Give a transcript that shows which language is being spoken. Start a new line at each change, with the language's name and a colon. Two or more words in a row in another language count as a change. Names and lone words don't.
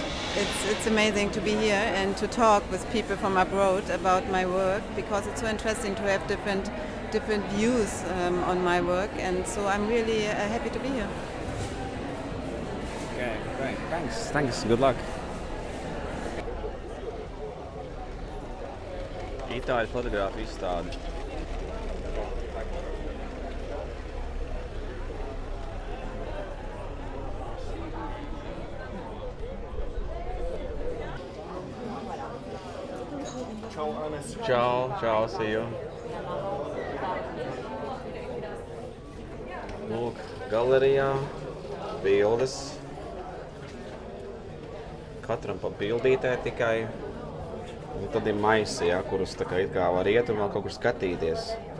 English: It's amazing to be here and to talk with people from abroad about my work because it's so interesting to have different views on my work, and so I'm really happy to be here. Okay, great. Thanks. Good luck.
Latvian: Itāļu fotogrāfu izstāde. Čau,
English: see you.
Latvian: Lūk, galerijā bildes. Katram pa bildītē tikai. Un tad ir maisi, ja, kurus tā kā it kā var iet un vēl kaut kur skatīties.